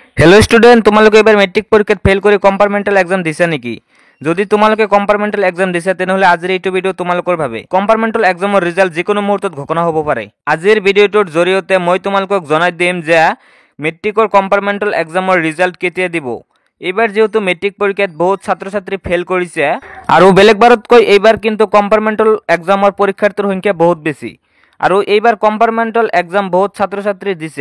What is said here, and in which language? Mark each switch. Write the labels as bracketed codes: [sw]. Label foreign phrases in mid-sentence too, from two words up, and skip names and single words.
[en] hello student [as] তোমাৰে এবাৰ মেট্ৰিক পৰীক্ষা ফেল কৰ [en] compartmental exam [as] দিছা নেকি যদি তোমালোকে [en] compartmental exam [as] দিছা তেনেহলে আজিৰ এইটো ভিডিও তোমালোকৰ ভাবে [en] compartmental exam result [as] যিকোনো মুহূৰ্তত ঘোষণা হ'ব পাৰে। আজিৰ ভিডিওটোৰ জৰিয়তে মই তোমালোকক জনাই দিম যে মেট্ৰিকৰ [en] compartmental exam result [as] কেতিয়া দিব। এইবাৰ যেহেতু মেট্ৰিক পৰীক্ষাত বহুত ছাত্ৰ ছাত্ৰী ফেল কৰিছে আৰু বেলেগবাৰতকৈ এইবাৰ কিন্তু [en] compartmental exam [as] পৰীক্ষাৰ্থীৰ সংখ্যা বহুত বেছি আৰু এইবাৰ [en] compartmental exam [as] বহুত ছাত্ৰ ছাত্ৰী দিছে।